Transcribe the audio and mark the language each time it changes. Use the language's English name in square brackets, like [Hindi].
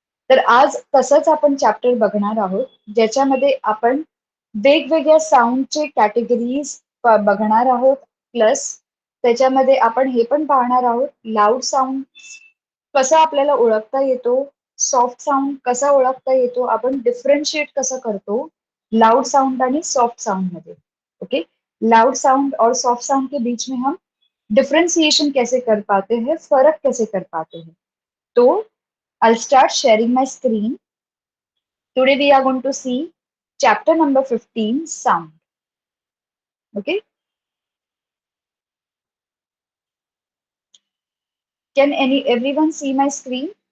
[Marathi] तर आज तसंच आपण चॅप्टर बघणार आहोत, ज्याच्यामध्ये आपण वेगवेगळ्या साऊंडचे कॅटेगरीज बघणार आहोत. प्लस त्याच्यामध्ये आपण हे पण पाहणार आहोत लाऊड साऊंड कसा आपल्याला ओळखता येतो, सॉफ्ट साउंड कसा ओळखता येतो, आपण डिफरेंशिएट कसं करतो लाउड साउंड आणि सॉफ्ट साउंड मध्ये. [Hindi] ओके, लाउड साउंड और सॉफ्ट साउंड के बीच में हम डिफरेंशिएशन कैसे कर पाते हैं, फर्क कैसे कर पाते हैं. [English] तो I'll start sharing my screen. Today we are going to see chapter number 15, sound. Okay, can everyone see my screen?